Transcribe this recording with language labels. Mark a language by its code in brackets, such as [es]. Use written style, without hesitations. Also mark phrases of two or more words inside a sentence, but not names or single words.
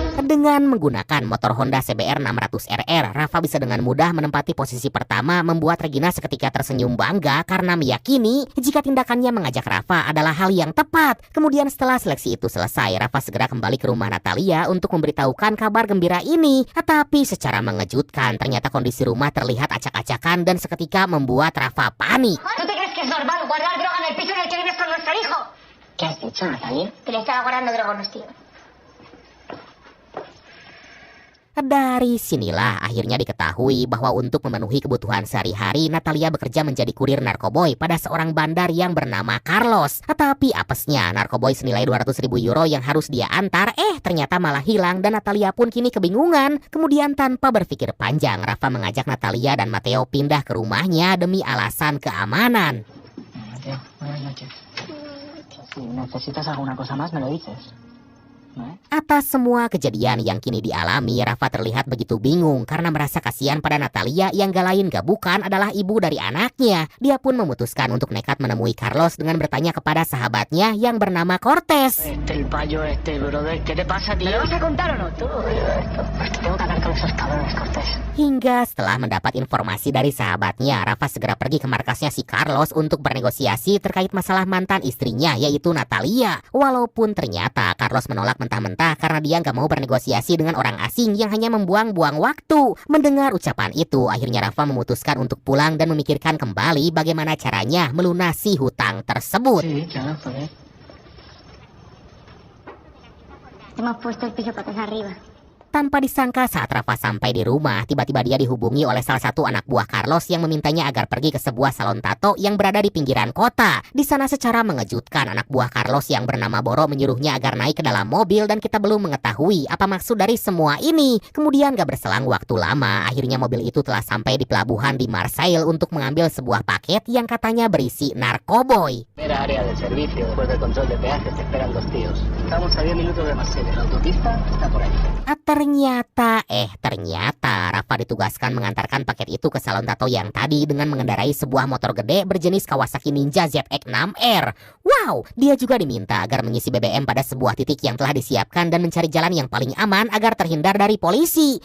[id] Dengan menggunakan motor Honda CBR 600RR, Rafa bisa dengan mudah menempati posisi pertama, membuat Regina seketika tersenyum bangga karena meyakini jika tindakannya mengajak Rafa adalah hal yang tepat. Kemudian setelah seleksi itu selesai, Rafa segera kembali ke rumah Natalia untuk memberitahukan kabar gembira ini. Tapi secara mengejutkan, ternyata kondisi rumah terlihat acak-acakan dan seketika membuat Rafa panik. [es] ¿Tú te crees que es normal guardar droga en el piso en el que vives con nuestro hijo? ¿Qué has dicho, Natalia? Que le estaba guardando droga a unos tíos. [id] Dari sinilah akhirnya diketahui bahwa untuk memenuhi kebutuhan sehari-hari, Natalia bekerja menjadi kurir narkoboy pada seorang bandar yang bernama Carlos. Tapi apesnya, narkoboy senilai 200.000 euro yang harus dia antar, ternyata malah hilang dan Natalia pun kini kebingungan. Kemudian tanpa berpikir panjang, Rafa mengajak Natalia dan Matteo pindah ke rumahnya demi alasan keamanan. [es] Mateo, buenas noches. Si necesitas alguna cosa más, me lo dices. [id] Atas semua kejadian yang kini dialami, Rafa terlihat begitu bingung karena merasa kasihan pada Natalia yang gak lain gak bukan adalah ibu dari anaknya. Dia pun memutuskan untuk nekat menemui Carlos dengan bertanya kepada sahabatnya yang bernama Cortés. [es] El payo brother, ¿qué te pasa, tío? ¿Me lo vas a contar o no? Tú. Tengo que hablar con esos cabrones, Cortés. [id] Hingga setelah mendapat informasi dari sahabatnya, Rafa segera pergi ke markasnya si Carlos untuk bernegosiasi terkait masalah mantan istrinya, yaitu Natalia. Walaupun ternyata Carlos menolak mentah-mentah karena dia nggak mau bernegosiasi dengan orang asing yang hanya membuang-buang waktu. Mendengar ucapan itu, akhirnya Rafa memutuskan untuk pulang dan memikirkan kembali bagaimana caranya melunasi hutang tersebut. [es] Sí, claro, joder. Hemos puesto el piso patas arriba. [id] Tanpa disangka saat Rafa sampai di rumah, tiba-tiba dia dihubungi oleh salah satu anak buah Carlos yang memintanya agar pergi ke sebuah salon tato yang berada di pinggiran kota. Di sana secara mengejutkan, anak buah Carlos yang bernama Boro menyuruhnya agar naik ke dalam mobil dan kita belum mengetahui apa maksud dari semua ini. Kemudian gak berselang waktu lama, akhirnya mobil itu telah sampai di pelabuhan di Marseille untuk mengambil sebuah paket yang katanya berisi narkoboy. [es] Primera área de servicio, después del control de peaje, te esperan dos tíos. Estamos a 10 minutos de Marsella, la autopista está por ahí. [id] Ternyata Rafa ditugaskan mengantarkan paket itu ke salon tato yang tadi dengan mengendarai sebuah motor gede berjenis Kawasaki Ninja ZX-6R. Wow, dia juga diminta agar mengisi BBM pada sebuah titik yang telah disiapkan dan mencari jalan yang paling aman agar terhindar dari polisi.